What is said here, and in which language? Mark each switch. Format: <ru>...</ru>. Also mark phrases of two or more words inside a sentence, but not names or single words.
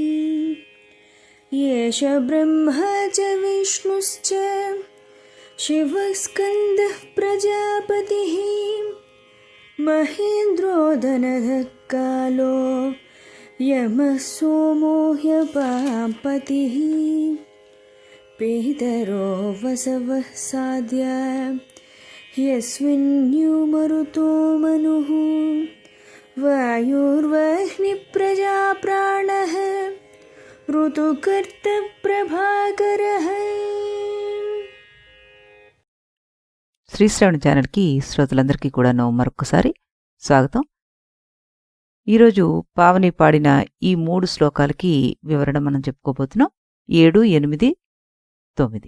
<sa>येष ब्रह्मा च विष्णुश्च शिवः स्कन्दः प्रजापतिः महेन्द्रो धनधः कालो यमः सोमो ह्यपापतिः पितरो वसवः साध्या ह्यस्मिन्युमरुतो मनुः वायुर्वह्निप्रजा प्राणः ऋतुकर्ता ప్రభాకరః.</sa> <te>శ్రీశ్రవణ ఛానల్కి శ్రోతలందరికీ కూడాను మరొకసారి స్వాగతం. ఈరోజు పావని పాడిన ఈ 3 శ్లోకాలకి వివరణ మనం చెప్పుకోబోతున్నాం. 7, 8, 9.</te>